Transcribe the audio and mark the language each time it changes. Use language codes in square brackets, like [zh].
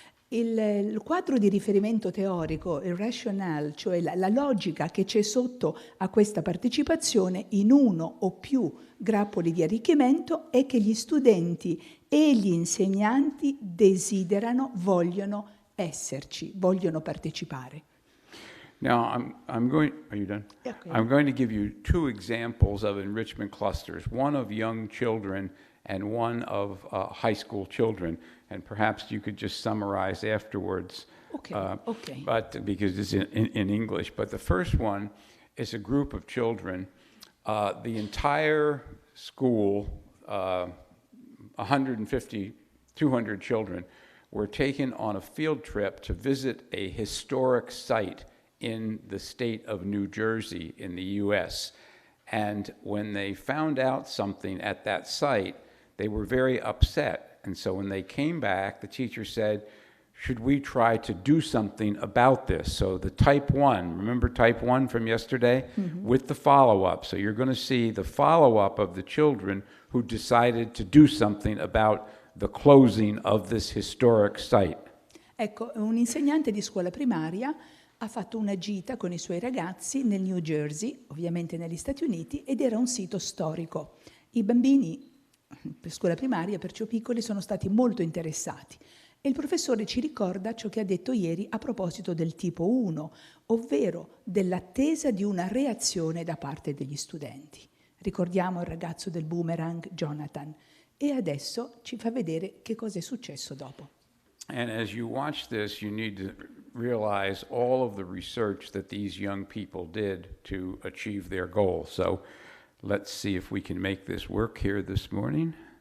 [it] Il quadro di riferimento teorico, il rationale, cioè la logica che c'è sotto a questa partecipazione in uno o più grappoli di arricchimento è che gli studenti e gli insegnanti vogliono esserci, vogliono partecipare. [en] Now, I'm going, are you done? Okay. I'm going to give you 2 examples of enrichment clusters, one of young children and one of high school children. And perhaps you could just summarize afterwards. Okay. Okay. But because it's in English. But the first one is a group of children. The entire school, 150, 200 children, were taken on a field trip to visit a historic site in the state of New Jersey in the US. And when they found out something at that site, they were very upset. And so when they came back, the teacher said, should we try to do something about this? So the type 1, remember type 1 from yesterday? Mm-hmm. With the follow-up. So you're going to see the follow-up of the children who decided to do something about the closing of this historic site. [it] Ecco, un insegnante di scuola primaria ha fatto una gita con i suoi ragazzi nel New Jersey, ovviamente negli Stati Uniti, ed era un sito storico. I bambini per scuola primaria, perciò piccoli, sono stati molto interessati. E il professore ci ricorda ciò che ha detto ieri a proposito del tipo 1, ovvero dell'attesa di una reazione da parte degli studenti. Ricordiamo il ragazzo del boomerang, Jonathan, e adesso ci fa vedere che cosa è successo dopo. [en] And as you watch this, you need to realize all of the research that these young people did to achieve their goal. So let's see if we can make this work here this morning.